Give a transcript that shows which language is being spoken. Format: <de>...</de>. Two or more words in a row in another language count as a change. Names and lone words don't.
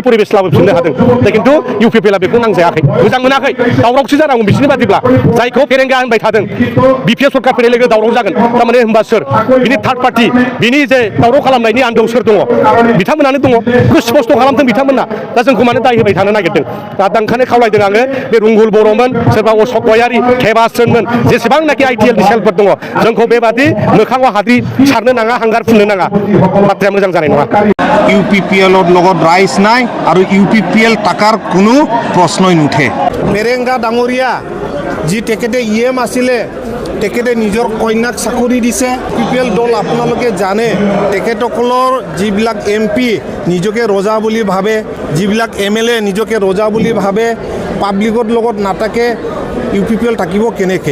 <brx>परिबेस लाबोफिननो हादों दा खिन्थु UPPL आ बेखौ नांजायाखै मोजां मोनाखै दावरावसो जानांगौ बिसोरनि बादिब्ला जायखौ फेरेंगा होनबाय थादों BPF सरकार फैनाय लोगो दावराव जागोन थारमाने होनबा सोर बिनि थार्ड पार्टि बिनि जे दावराव खालामनायनि आन्दोआव सोर दङ बिथांमोनानो दङ बेखौ स्पष्ट खालामदों बिथांमोना दा जोंखौ मानो दाय होबाय थानो नागिरदों दा ओंखायनो खावलायदों आङो बे रुंगुल बर'मोन सोरबा अशक गयारि केबासोनमोन जेसेबांनाखि ITL नि सेलफोर दङ जोंखौ बेबादि मोखाङाव हाद्रि सारनो नाङा हांगार फुननो नाङा बाथ्राया मोजां जानाय नङा</brx> <as>UPPL লগত ৰাইজ নাই আৰু UPPL টাকাৰ কোনো প্ৰশ্নই নুঠে মেৰেংগা ডাঙৰীয়া যি তেখেতে EM আছিলে তেখেতে নিজৰ কন্যাক চাকৰি দিছে UPPL দল আপোনালোকে জানে তেখেতসকলৰ যিবিলাক MP নিজকে ৰজা বুলি ভাবে যিবিলাক MLA নিজকে ৰজা বুলি ভাবে পাব্লিকৰ লগত নাথাকে UPPL থাকিব কেনেকৈ</as>